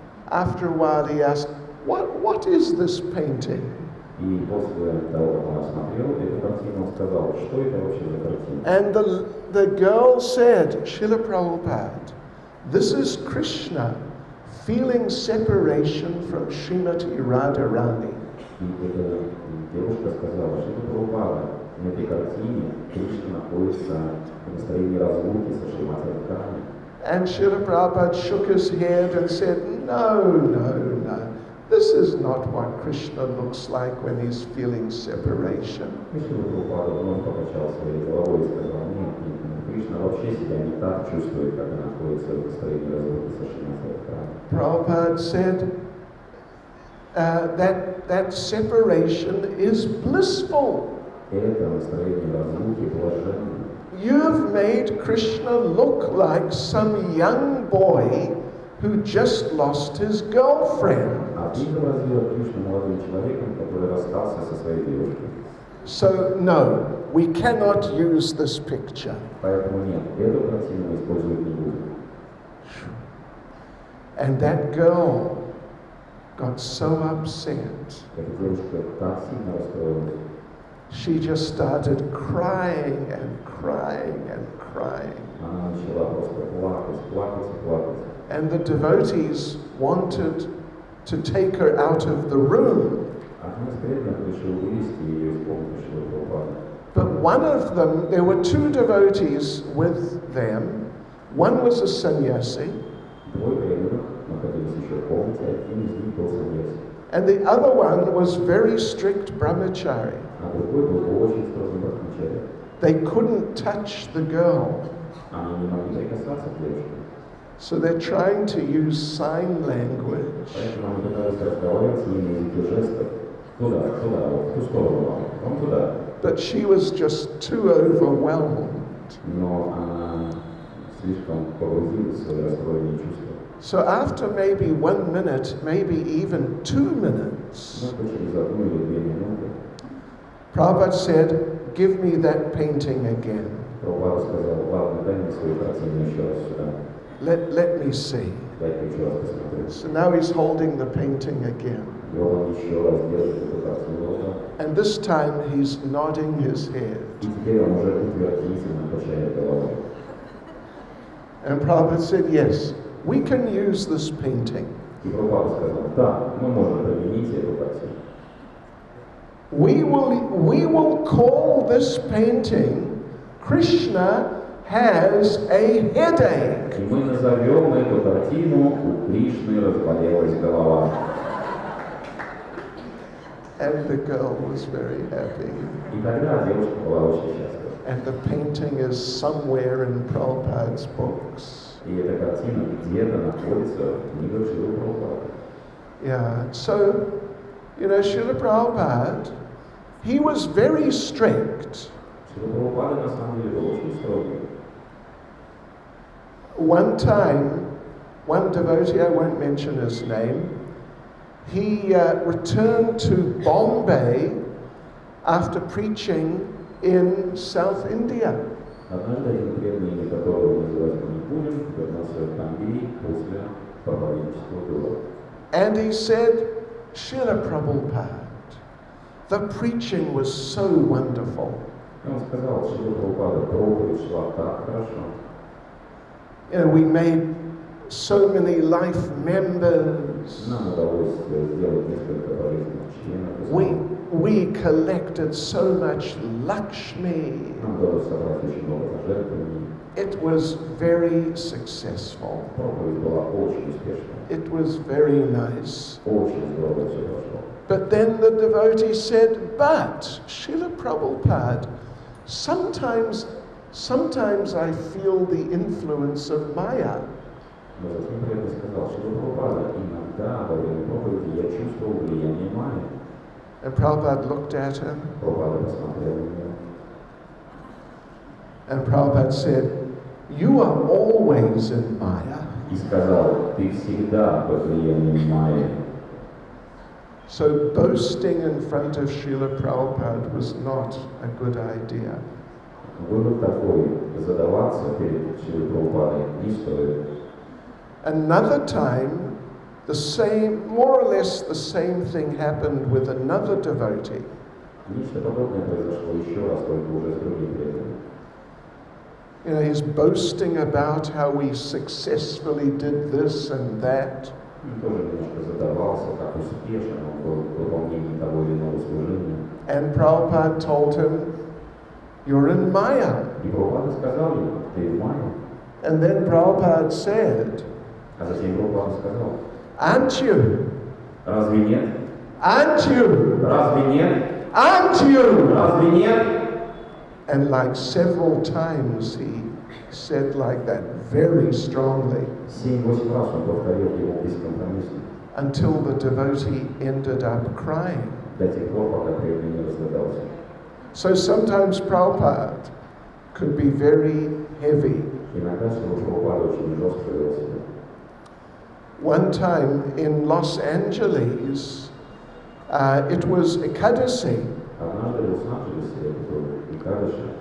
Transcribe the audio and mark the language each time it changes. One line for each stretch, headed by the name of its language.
English: After a while he asked, what is this painting?
Russian: И после того, как он осмотрел эту картину, он сказал, что это вообще за картина?
English: And the girl said, Srila Prabhupada, this is Krishna feeling separation from Srimati Radharani.
Russian: И эта девушка сказала, что это Прабхупада. На этой картине Кришна находится в настроении разлуки со Шримати Радхарани.
English: And Srila Prabhupada shook his head and said, no. This is not what Krishna looks like when he's feeling separation.
Russian: И Шрила Прабхупада вновь покачал своей головой и сказал, нет, Кришна вообще себя не так чувствует, как она находится в настроении разлуки со Шримати Радхарани.
English: Prabhupada said that separation is blissful.
Russian: Это настроение разлуки блаженно.
English: You've made Krishna look like some young boy who just lost his girlfriend.
Russian: А ты изобразила Кришну молодым человеком, который расстался со своей девушкой.
English: So, no, we cannot use this picture.
Russian: Поэтому нет, эту картину мы использовать не будем.
English: And that girl got so upset.
Russian: Эта девушка так сильно расстроилась.
English: She just started crying and crying and crying.
Russian: Она начала просто плакать и плакать.
English: And the devotees wanted to take her out of the room.
Russian: Один из преданных решил вывести ее из комнаты Шрилы Прабхупады.
English: But one of them, there were two devotees with them. One was a sannyasi,
Russian: Двое преданных находились еще в комнате, один из них был саньяси,
English: and the other one was very strict brahmachari.
Russian: а другой был очень строгим брахмачари.
English: They couldn't touch the girl.
Russian: Они не могли прикасаться к девушке.
English: So they're trying to use sign language.
Russian: Поэтому они пытались разговаривать с ней на языке жестов. Туда, вот в ту сторону, вон туда.
English: But she was just too overwhelmed.
Russian: Но она слишком погрузилась в свои расстроенные чувства.
English: So after maybe 1 minute, maybe even 2 minutes,
Russian: Ну, через 1 или 2 минуты
English: Prabhupada said, "Give me that painting again.
Russian: Прабхупада сказал: ладно, дай мне свою картину еще раз сюда.
English: Let me see."
Russian: Дай-ка еще раз посмотреть.
English: So now he's holding the painting again.
Russian: И вот он еще раз держит эту картину в руках.
English: And this time he's nodding his head.
Russian: И теперь он уже утвердительно качает головой.
English: And Prabhupada said, "Yes, we can use this painting.
Russian: И Прабхупада сказал: да, мы можем применить эту картину.
English: We will call this painting Krishna has a headache."
Russian: И мы назовем эту картину «У Кришны разболелась голова».
English: And the girl was very happy.
Russian: И тогда девушка была очень счастлива.
English: And the painting is somewhere in Prabhupada's books.
Russian: И эта картина где-то находится в книгах Шрилы Прабхупады.
English: Yeah, so, Srila Prabhupada, he was very strict.
Russian: Шрила Прабхупада на самом деле был очень строгий.
English: One time, one devotee, I won't mention his name, he returned to Bombay after preaching in South India.
Russian: Однажды один преданный, которого называют Манипурин, вернулся в Бомбей после проповеднического тура.
English: And he said, "Srila Prabhupada, the preaching was so wonderful.
Russian: И он сказал: Шрила Прабхупада, проповедь шла так хорошо.
English: We made so many life members.
Russian: Нам удалось сделать несколько полезных членов.
English: We collected so much Lakshmi.
Russian: Нам удалось собрать очень много пожертвований.
English: It was very successful.
Russian: Проповедь была очень успешной.
English: It was very nice.
Russian: Очень здорово все прошло.
English: But then the devotee said, "But, Srila Prabhupada, sometimes I feel the influence of Maya."
Russian: Но затем преданный сказал: Шрила Прабхупада, иногда во время проповеди я чувствовал влияние Майи.
English: And Prabhupada looked at him,
Russian: Прабхупада посмотрел на него.
English: and Prabhupada said, "You are always in Maya."
Russian: И сказал: ты всегда под влиянием Майи.
English: So boasting in front of Srila Prabhupada was not a good idea.
Russian: Вывод такой: задаваться перед Шрилой Прабхупадой не стоит.
English: Another time, more or less the same thing happened with another devotee.
Russian: Нечто подобное произошло еще раз, только уже с другим преданным.
English: He's boasting about how we successfully did this and that.
Russian: Он тоже немножко задавался, как успешен он был в выполнении того или иного служения.
English: And Prabhupada told him, "You're in Maya."
Russian: И Прабхупада сказал ему: ты в Майе.
English: And then Prabhupada said,
Russian: А затем Прабхупада сказал:
English: "Aren't you?
Russian: разве нет?
English: Aren't you?
Russian: Разве нет?
English: Aren't you?"
Russian: Разве нет?
English: And like several times he said like that very strongly
Russian: 7-8 раз он повторил его бескомпромиссно,
English: until the devotee ended up crying.
Russian: до тех пор, пока преданный не разрыдался.
English: So sometimes Prabhupada could be very heavy.
Russian: Иногда Шрила Прабхупада очень жестко вел себя.
English: One time in Los Angeles, it was Ekadasi,
Russian: Однажды в Лос-Анджелесе это был Экадаши.